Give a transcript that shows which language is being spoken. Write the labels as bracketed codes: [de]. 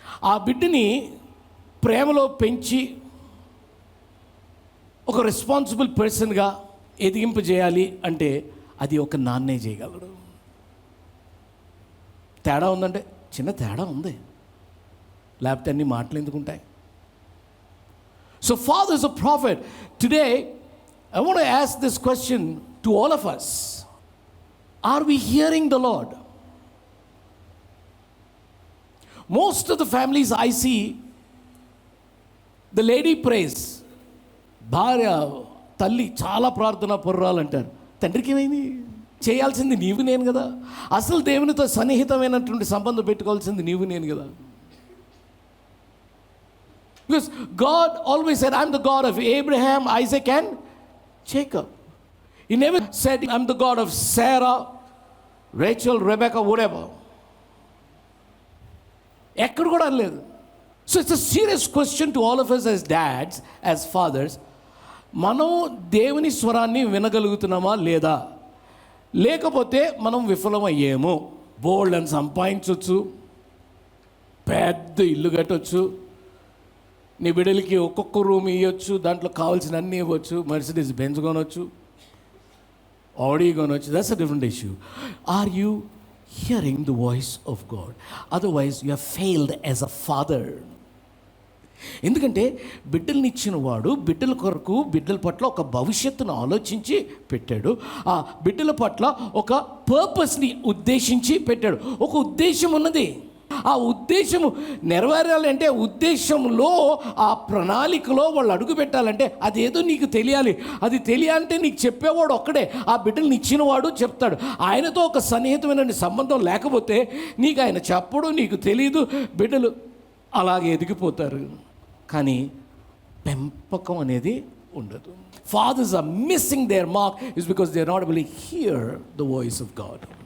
[te] ఆ బిడ్డని ప్రేమలో పెంచి ఒక రెస్పాన్సిబుల్ పర్సన్గా ఎదిగింపజేయాలి అంటే అది ఒక నాన్నే చేయగలడు. తేడా ఉందంటే చిన్న తేడా ఉంది, లేకపోతే అన్ని మాటలు ఎందుకుంటాయి. [en] So father is a prophet. Today I want to ask this question to all of us. Are we hearing the Lord? Most of the families I see, the lady prays. [te] భార్య తల్లి చాలా ప్రార్థన పరురాలు అంటారు. తండ్రికి ఏమైంది? చేయాల్సింది నీవు నేను కదా. అసలు దేవునితో సన్నిహితమైనటువంటి సంబంధం పెట్టుకోవాల్సింది నీవు నేను కదా. [en] Because God always said, I'm the God of Abraham, Isaac and Jacob. He never said, I'm the God of Sarah, Rachel, Rebecca, whatever. [te] ఎక్కడ కూడా అనలేదు. [en] So it's a serious question to all of us as dads, as fathers. [te] మనం దేవుని స్వరాన్ని వినగలుగుతున్నామా లేదా? లేకపోతే మనం విఫలమయ్యేమో. బోల్డ్ అని సంపాదించవచ్చు, పెద్ద ఇల్లు కట్టవచ్చు, నీ బిడ్డలకి ఒక్కొక్క రూమ్ ఇవ్వచ్చు, దాంట్లో కావాల్సిన అన్నీ ఇవ్వచ్చు, మర్సిడీస్ బెంజ్ కొనవచ్చు, ఆడీ కొనవచ్చు. [en] That's a different issue. Are you hearing the voice of God? Otherwise you have failed as a father. [te] ఎందుకంటే బిడ్డల్ని ఇచ్చిన వాడు బిడ్డల కొరకు, బిడ్డల పట్ల ఒక భవిష్యత్తును ఆలోచించి పెట్టాడు. ఆ బిడ్డల పట్ల ఒక పర్పస్ని ఉద్దేశించి పెట్టాడు. ఒక ఉద్దేశం ఉన్నది. ఆ ఉద్దేశము నెరవేరాలంటే, ఉద్దేశంలో ఆ ప్రణాళికలో వాళ్ళు అడుగు పెట్టాలంటే అదేదో నీకు తెలియాలి. అది తెలియాలంటే నీకు చెప్పేవాడు ఒక్కడే, ఆ బిడ్డల్ని ఇచ్చినవాడు చెప్తాడు. ఆయనతో ఒక సన్నిహితమైన సంబంధం లేకపోతే నీకు ఆయన చెప్పడు, నీకు తెలియదు, బిడ్డలు అలాగే ఎదిగిపోతారు. కానీ పెంపకం అనేది ఉండదు. [en] Fathers are missing their mark is because they are not able to hear the voice of God.